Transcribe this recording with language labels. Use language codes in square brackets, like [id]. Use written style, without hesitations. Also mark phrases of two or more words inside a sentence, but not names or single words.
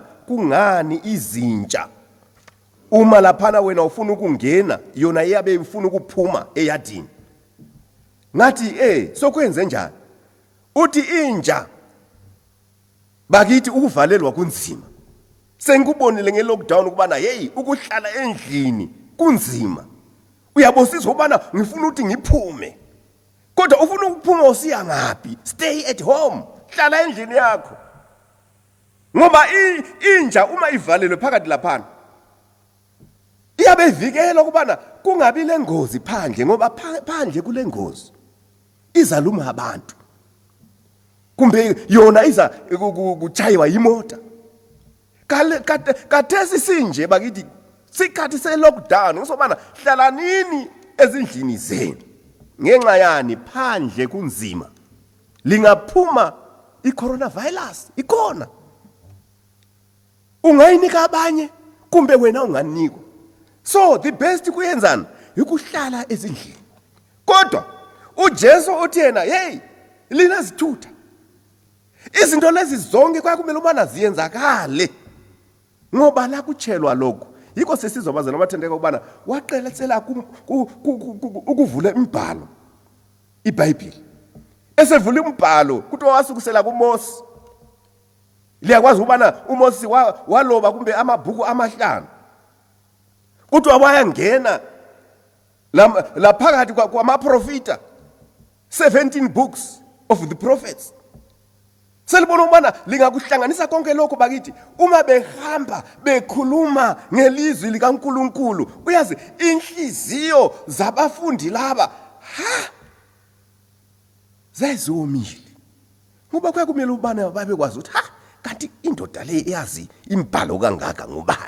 [nd] kungani izintsha uma laphana wena ufuna ukungena yona iyabe ifuna ukuphuma eyadini ngathi sokwenze njani uthi intsha bakithi ukuvalelwa kunzima sengikubonile nge-lockdown ukubana ukuhlala endlini kunzima uyabosizwa ukubana ngifuna ukuthi ngiphume kodwa ufuna ukuphuma usiya ngaphi [en] stay at home [nd] hlala endlini yakho ngoba intsha uma ivalelwe phakathi laphana iyabe ivikela ukubana kungabi lengozi phandle ngoba phandle kule ngozi izaluma abantu kumbe yona iza kuchaywa imoto kathesi sinje bakithi sikhathi se-lockdown usobana hlalanini ezindlini zenu ngenxa yani phandle kunzima lingaphuma i-coronavirus ikhona ungayinika abanye kumbe wena unganikwa [en] so the best [nd] kuyenzana ukuhlala ezindlini kodwa uJesu uthi yena lina zithutha izinto lezi zonke kwakumele ubana ziyenzakale ngoba la kutshelwa lokho yiko sesizobazana abathandeka ukubana waqelela ukuvula imibhalo iBhayibheli esevula umbhalo kuthiwa wasukusela kuMose liyakwazi ukubana uMose waloba kumbe amabhuku amahlanu kuthiwa wayangena la phakathi kwamaprofita 17 [en] books of the prophets [nd] Selibona ukubana lingakuhlanganisa konke lokho bakithi uma behamba bekhuluma ngelizwi likaNkuluNkulu. Uyazi inhliziyo zabafundi laba zezomile. Ngoba kuyakumele ubani babekwazi ukuthi kanti indoda le iyazi imbhalo kangaka ngubani.